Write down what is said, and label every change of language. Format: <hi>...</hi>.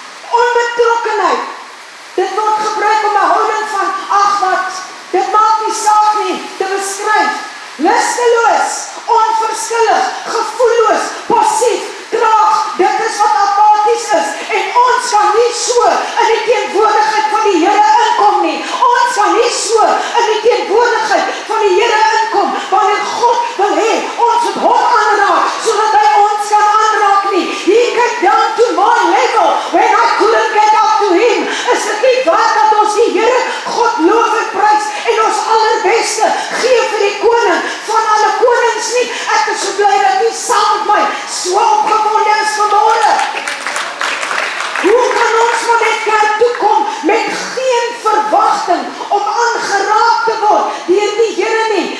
<af>Onbetrokkenheid, dit word gebruik om 'n houding van, ag wat, dit maak nie saak nie, te beskryf. Lusteloos, onverskillig, gevoelloos, passief, traag, dit is wat apaties is. En ons kan nie so in die teenwoordigheid van die Here inkom nie. Ons kan nie so in die teenwoordigheid van die Here inkom, wanneer God wil hê, ons moet hom aanraak, sodat hy ons kan aanraak nie.</af> <en>He came down to my level, when I couldn't get up to him.</en> <af>Is dit nie waar dat ons die Here, God loof en prys, en ons allerbeste gee vir die koning van alle konings nie. Ek is so bly dat nie saam met my so opgewonde is vanmôre. Hoe kan ons van net kerk toe kom met geen verwagting om aangeraak te word deur die Here nie?</af>